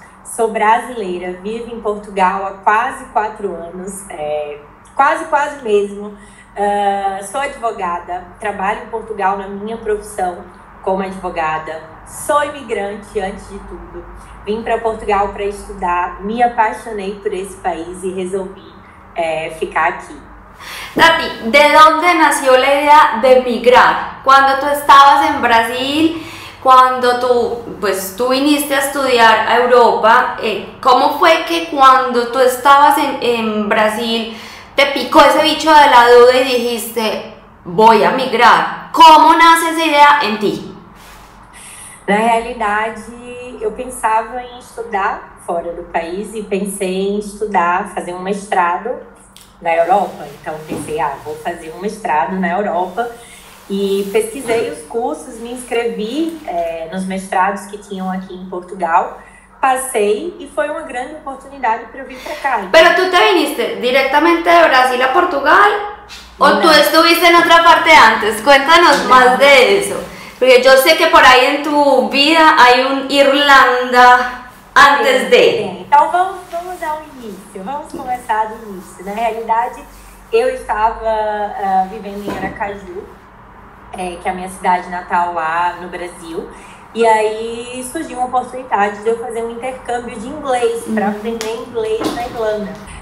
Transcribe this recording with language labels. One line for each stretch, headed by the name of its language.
Portuguese: Sou brasileira, vivo em Portugal há quase 4 anos, quase mesmo. Sou advogada, trabalho em Portugal na minha profissão como advogada. Sou imigrante antes de tudo. Vim para Portugal para estudar, me apaixonei por esse país e resolvi ficar aqui.
Spanish: Tati, ¿de dónde nació la idea de migrar? Cuando tú estabas en Brasil, cuando tú viniste a estudiar a Europa, ¿cómo fue que cuando tú estabas en Brasil te picó ese bicho de la duda y dijiste, voy a migrar? ¿Cómo nace esa idea en ti?
Portuguese: Na realidade, eu pensava em estudar fora do país e pensei em estudar, fazer um mestrado na Europa. Então pensei, vou fazer um mestrado na Europa. E pesquisei os cursos, me inscrevi nos mestrados que tinham aqui em Portugal, passei e foi uma grande oportunidade para eu vir para cá.
Spanish: ¿Pero tú te viniste directamente de Brasil a Portugal o tú estuviste en otra parte antes? Cuéntanos más de eso, porque yo sé que por ahí en tu vida hay un Irlanda antes de...
Portuguese: Então vamos ao início, vamos começar do início. Na realidade, eu estava vivendo em Aracaju, que é a minha cidade natal lá no Brasil, e aí surgiu uma oportunidade de eu fazer um intercâmbio de inglês para aprender inglês na Irlanda.